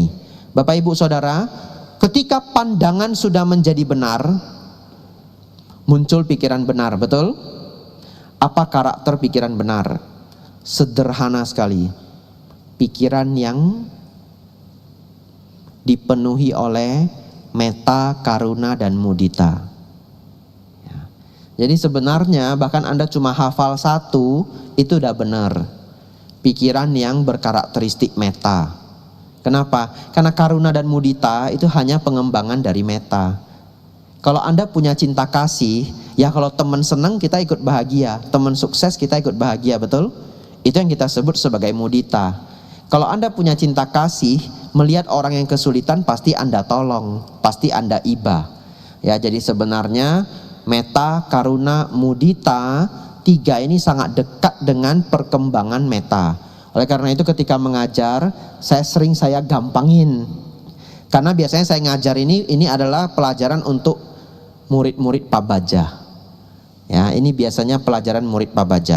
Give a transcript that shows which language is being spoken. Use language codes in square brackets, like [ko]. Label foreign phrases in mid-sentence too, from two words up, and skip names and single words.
[id] Bapak Ibu Saudara, ketika pandangan sudah menjadi benar, muncul pikiran benar, betul? Apa karakter pikiran benar? Sederhana sekali. Pikiran yang dipenuhi oleh [pi] metta, karuna, [id] dan mudita. Ya. Jadi sebenarnya bahkan Anda cuma hafal 1, itu udah benar. Pikiran yang berkarakteristik metta. Kenapa? Karena karuna dan mudita itu hanya pengembangan dari metta. Kalau Anda punya cinta kasih, ya kalau teman senang kita ikut bahagia, teman sukses kita ikut bahagia, betul? Itu yang kita sebut sebagai mudita. Kalau Anda punya cinta kasih, melihat orang yang kesulitan pasti Anda tolong, pasti Anda iba. Ya, jadi sebenarnya [pi] metta, karuna, mudita [id] tiga ini sangat dekat dengan perkembangan meta. Oleh karena itu ketika mengajar, saya gampangin. Karena biasanya saya ngajar ini adalah pelajaran untuk murid-murid Pabaja. Ya, ini biasanya pelajaran murid Pabaja.